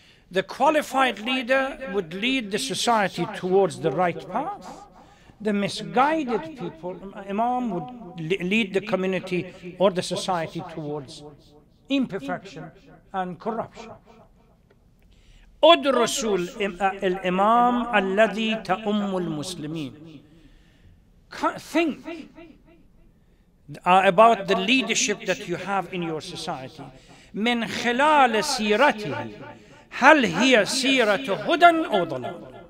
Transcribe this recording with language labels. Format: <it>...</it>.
<en>The qualified leader would lead the society towards the right path. The misguided people, Imam, would lead the community or the society towards imperfection and corruption.</en> <ar>أدرسوا الإمام الذي تأم المسلمين.</ar> <en>Think about the leadership that you have in your society.</en> <ar>من خلال سيرته هل هي سيرة هدى أو ضلال.</ar>